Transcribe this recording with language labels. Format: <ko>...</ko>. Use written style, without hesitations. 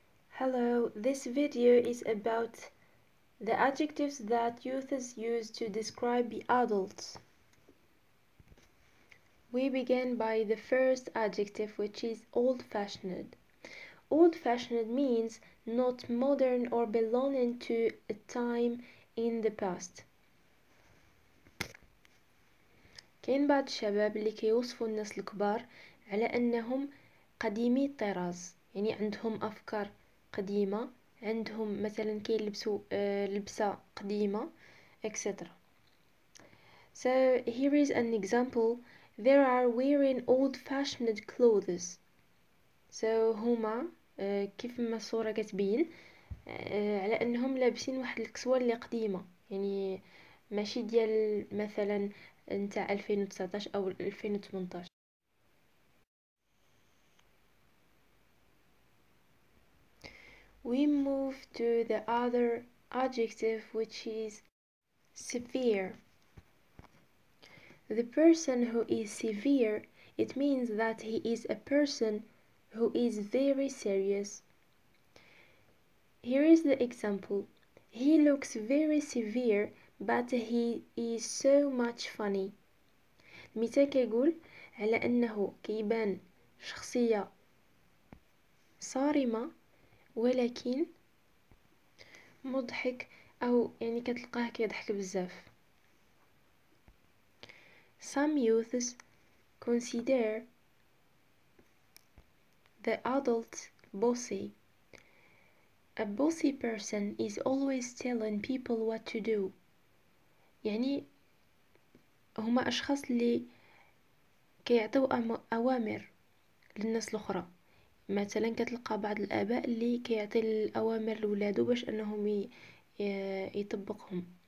<en>Hello, this video is about the adjectives that youths use to describe the adults. We begin by the first adjective, which is old-fashioned. Old-fashioned means not modern or belonging to a time in the past.</en> <ar>كاين بعض الشباب اللي كيوصفوا الناس الكبار على أنهم قديمي الطراز، يعني عندهم أفكار قديمة، عندهم مثلا كيلبسوا لبسة قديمة etc.</ar> <en>So here is an example. They are wearing old-fashioned clothes. So</en> <ar>هما كيف ما الصورة كتبين على أنهم لابسين واحد الكسوة اللي قديمة، يعني ماشي ديال مثلا نتاع 2019 أو 2018.</ar> <en>We move to the other adjective, which is severe. The person who is severe, it means that he is a person who is very serious. Here is the example. He looks very severe, but he is so much funny.</en> <ar>المثال كيقول على أنه كيبان شخصية صارمة ولكن مضحك، أو يعني كتلقاه كيضحك بزاف.</ar> <en>Some youths consider the adult bossy. A bossy person is always telling people what to do.</en> <ar>يعني هما أشخاص اللي كيعطيو أوامر للناس الأخرى. مثلا كتلقى بعض الآباء اللي كيعطي الأوامر لولادو باش أنهم يطبقهم.</ar>